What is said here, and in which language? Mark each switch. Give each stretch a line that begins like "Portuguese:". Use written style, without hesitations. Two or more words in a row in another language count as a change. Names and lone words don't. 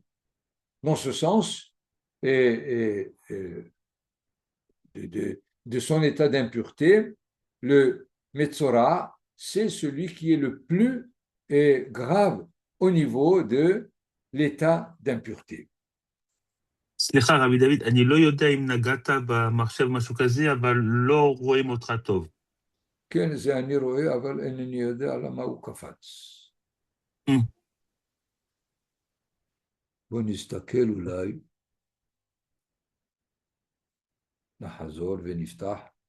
French: Dans ce sens, de son état d'impureté, le Metzora, c'est celui qui est le plus grave au niveau de l'état d'impureté.
Hebrew: סליחה, רבי דוד, אני לא יודע אם נגעת במחשב משהו כזה, אבל לא רואים אותך טוב. כן, זה אני רואה, אבל אינני יודע למה הוא קפץ. בוא נסתכל אולי, נחזור ונפתח.